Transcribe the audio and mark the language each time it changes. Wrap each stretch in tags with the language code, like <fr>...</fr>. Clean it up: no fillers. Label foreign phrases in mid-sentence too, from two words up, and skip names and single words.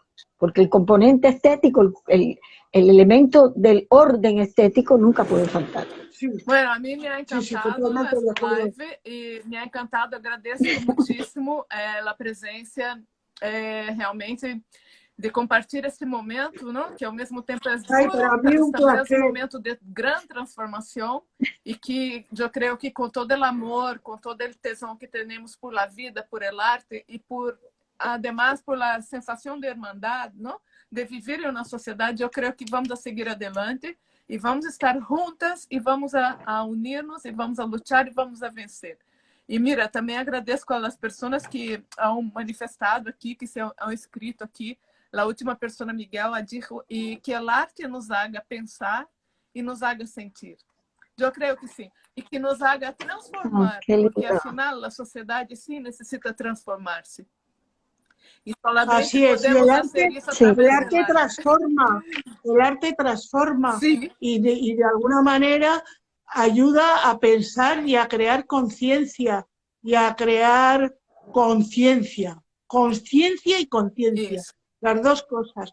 <es>Porque el componente estético, el elemento del orden estético nunca puede faltar. Bueno, a mí me ha encantado esta live y me ha encantado, agradezco muchísimo la presencia realmente de</es> <pt>compartilhar esse momento, não? Que ao mesmo tempo é estamos um momento de grande transformação e que eu creio que com todo o amor, com todo o tesão que temos</pt> <es>por la vida, por el arte</es> <pt>e</pt> <es>por además por la</es> <pt>sensação de irmandade, não? De viver em uma sociedade, eu creio que</pt> <es>vamos a seguir adelante</es> <pt>e vamos estar juntas e vamos a unir-nos e vamos a lutar e vamos a vencer. E mira, também agradeço às pessoas que</pt> <es>han manifestado</es> <pt>aqui, que</pt> <es>se han escrito</es> <pt>aqui. A última pessoa, Miguel, dijo e que o arte</pt> <es>nos haga pensar</es> <pt>e</pt> <es>nos haga sentir.</es> <pt>Eu creio que sim. E que</pt> <es>nos haga transformar,</es> <pt>porque afinal a sociedade sim necessita transformar-se.</pt> <es>Y así es, y el arte transforma, sí. y de alguna manera ayuda a pensar y a crear conciencia, y a crear conciencia y conciencia, las dos cosas.</es>